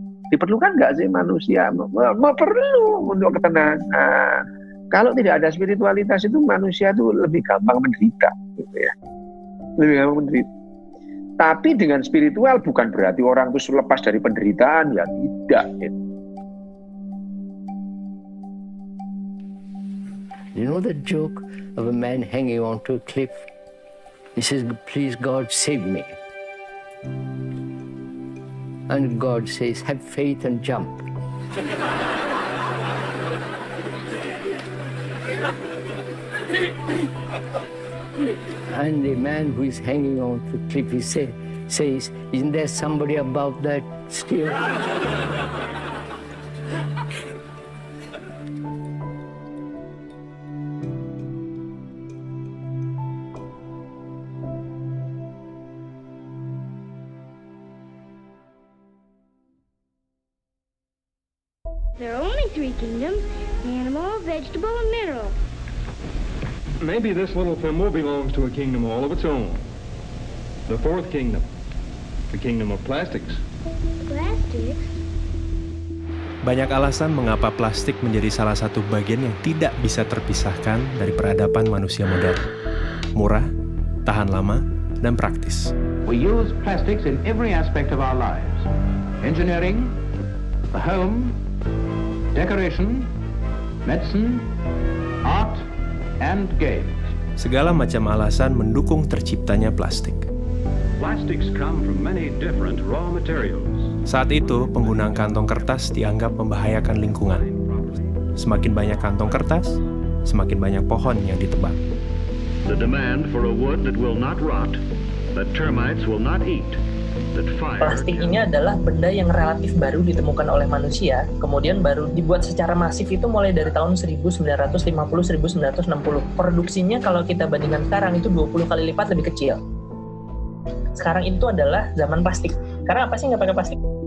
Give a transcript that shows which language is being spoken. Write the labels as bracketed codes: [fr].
[id] Diperlukan nggak sih manusia? Perlu untuk ketenangan. Kalau tidak ada spiritualitas itu manusia itu lebih gampang menderita, gitu ya. Lebih gampang menderita. Tapi dengan spiritual bukan berarti orang itu lepas dari penderitaan, ya tidak. Gitu. [en] You know the joke of a man hanging onto a cliff? He says, "Please God, save me." And God says, "Have faith and jump." And the man who is hanging on to the cliff, he says, "Isn't there somebody above that still?" There are only three kingdoms: animal, vegetable, and mineral. Maybe this little thimble belongs to a kingdom all of its own. The fourth kingdom. The kingdom of plastics. Plastics? [id] Banyak alasan mengapa plastik menjadi salah satu bagian yang tidak bisa terpisahkan dari peradaban manusia modern. Murah, tahan lama, dan praktis. [en] We use plastics in every aspect of our lives. Engineering, the home, decoration, medicine, art, and games. [id] Segala macam alasan mendukung terciptanya plastik. [en] Plastics come from many different raw materials. [id] Saat itu, penggunaan kantong kertas dianggap membahayakan lingkungan. Semakin banyak kantong kertas, semakin banyak pohon yang ditebang. [en] The demand for a wood that will not rot, that termites will not eat. [id] Plastik ini adalah benda yang relatif baru ditemukan oleh manusia, kemudian baru dibuat secara masif itu mulai dari tahun 1950-1960. Produksinya kalau kita bandingkan sekarang itu 20 kali lipat lebih kecil. Sekarang itu adalah zaman plastik. Karena apa sih nggak pakai plastik?